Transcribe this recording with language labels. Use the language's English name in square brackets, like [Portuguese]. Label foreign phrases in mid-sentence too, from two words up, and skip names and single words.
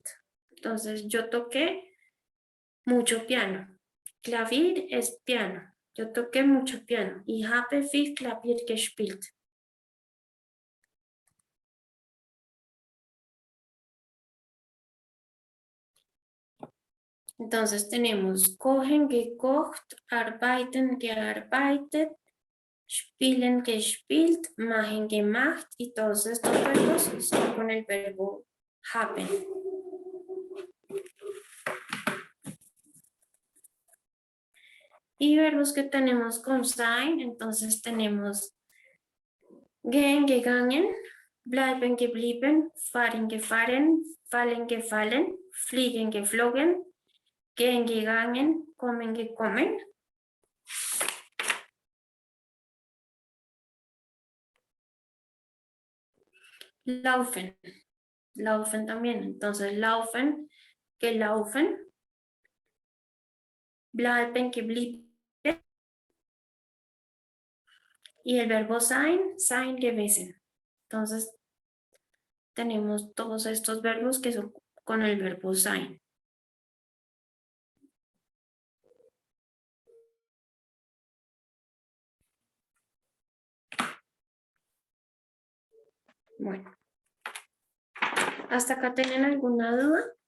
[Spanish] Entonces, yo toqué mucho piano. Klavier es piano. Yo toqué mucho piano. [German] Ich habe viel Klavier gespielt. [Spanish] Entonces tenemos [German] kochen, gekocht, arbeiten, gearbeitet, spielen, gespielt, machen, gemacht [Spanish] y todos estos verbos son con el verbo haben. Y verbos que tenemos con sein, entonces tenemos [German] gehen, gegangen, bleiben, geblieben, fahren, gefahren, fallen, gefallen, fliegen, geflogen, gehen, gegangen, kommen, gekommen. Laufen. Laufen [Spanish] también. Entonces, [German] laufen, que laufen. Bleiben, [Spanish] que blieben. Y el verbo [German] sein gewesen. [Spanish] Entonces, tenemos todos estos verbos que son con el verbo sein. Bueno, ¿hasta acá tienen alguna duda?